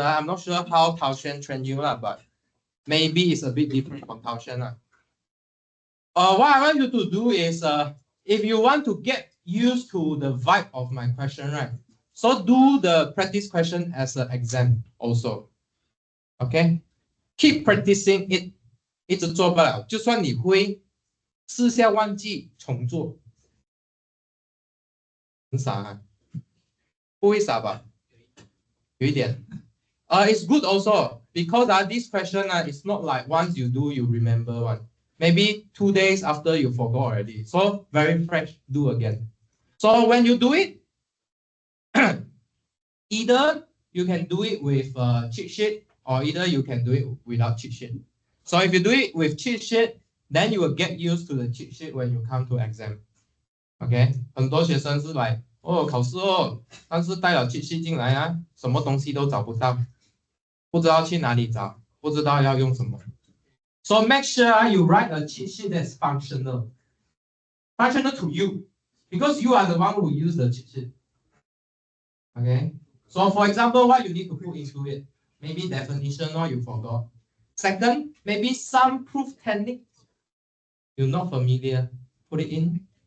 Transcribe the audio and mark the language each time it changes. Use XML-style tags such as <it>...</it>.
<en>I'm not sure how Tao Xuan trained you, but maybe it's a bit different from Tao Xuan. What I want you to do is, if you want to get used to the vibe of my question, right? So do the practice question as an exam also. Okay? Keep practicing it.</en> <zh>一直做不了，就算你会，试下忘记重做。很傻啊？不会傻吧？有一点。</zh> <en>It's good also because this question is not like once you do you remember one. Maybe 2 days after you forgot already. So very fresh, do again. So when you do it, either you can do it with cheat sheet or either you can do it without cheat sheet. So if you do it with cheat sheet, then you will get used to the cheat sheet when you come to exam.</en> <zh>Okay, 很多学生是来考试但是带了cheat sheet 进来啊，什么东西都找不到，不知道去哪里找，不知道要用什么。</zh> <en>So make sure you write a cheat sheet that's functional to you, because you are the one who use the cheat sheet. Okay, so for example, what you need to put into it, maybe definition or you forgot. Second, maybe some proof technique you're not familiar, put it in.</en>